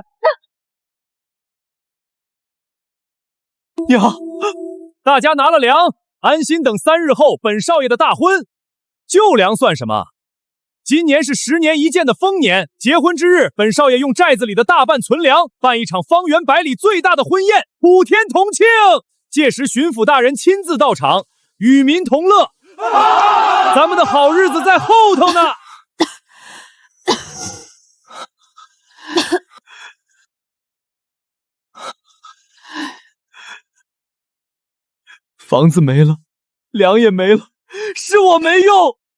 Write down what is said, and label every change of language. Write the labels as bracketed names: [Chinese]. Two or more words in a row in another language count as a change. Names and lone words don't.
[Chinese] 娘，大家拿了糧，安心等3日後本少爺的大婚。救糧算什麼？今年是10年一見的豐年，結婚之日，本少爺用寨子裡的大半存糧，辦一場方圓100里最大的婚宴，普天同慶。屆時巡撫大人親自到場，與民同樂。咱們的好日子在後頭呢。房子沒了，糧也沒了，是我沒用。